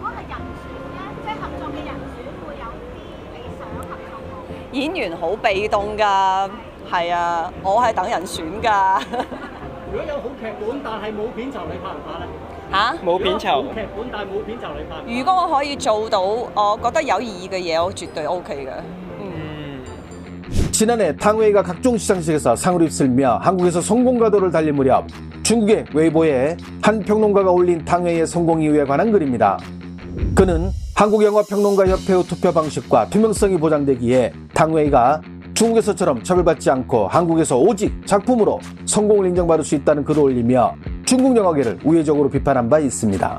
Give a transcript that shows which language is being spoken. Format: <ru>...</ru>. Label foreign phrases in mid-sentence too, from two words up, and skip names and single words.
<yue>如果係人選咧，即係合作嘅人選會有啲理想合作冇？演員好被動㗎，係啊，我係等人選㗎。如果有好劇本但係冇片酬，你拍唔拍咧？嚇？冇片酬。好劇本但係冇片酬，你拍唔拍？如果我可以做到，我覺得有意義嘅嘢，我絕對 OK 嘅。</yue> <ko>지난해 탕웨이가 각종 시상식에서 상을 휩쓸며 한국에서 성공 가도를 달릴 무렵 중국의 웨이보에 한 평론가가 올린 탕웨이의 성공 이유에 관한 글입니다. 그는 한국영화평론가협회의 투표 방식과 투명성이 보장되기에 탕웨이가 중국에서처럼 처벌받지 않고 한국에서 오직 작품으로 성공을 인정받을 수 있다는 글을 올리며 중국 영화계를 우회적으로 비판한 바 있습니다.</ko>